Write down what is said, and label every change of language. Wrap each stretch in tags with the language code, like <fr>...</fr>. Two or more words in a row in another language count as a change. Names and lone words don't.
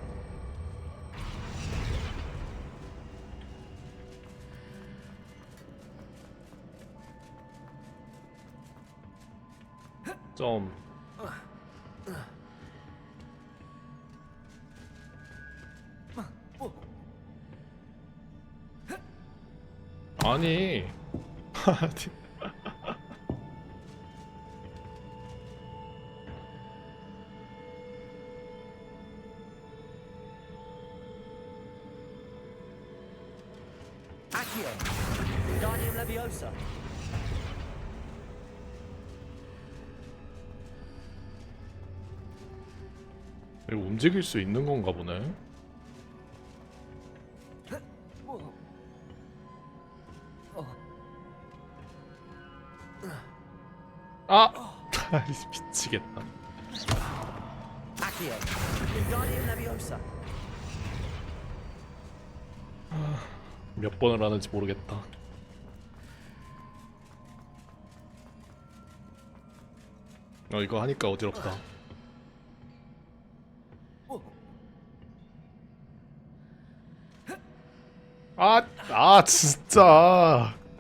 <ko>점. 아니. Accio.</ko> <la>Wingardium Leviosa.</la> <ko>이거 움직일 수 있는 건가 보네. 아! 미치겠다.</ko> <la>Accio. Wingardium Leviosa.</la> <ko>몇 번을 하는지 모르겠다. 이거 하니까 어지럽다. 진짜.</ko>